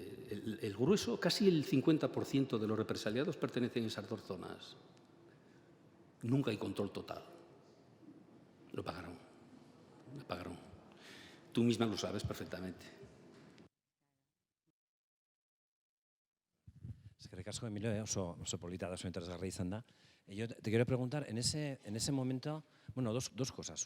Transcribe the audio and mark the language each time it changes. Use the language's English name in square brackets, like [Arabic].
[Spanish] El grueso, casi el 50% de los represaliados pertenecen a esas dos zonas. Nunca hay control total. Lo pagaron. Tú misma lo sabes perfectamente. [Basque] Eskerrik asko, Emilio, oso polita da, oso interesgarria izan da. [Spanish] Yo te quiero preguntar, en ese momento, bueno, dos cosas.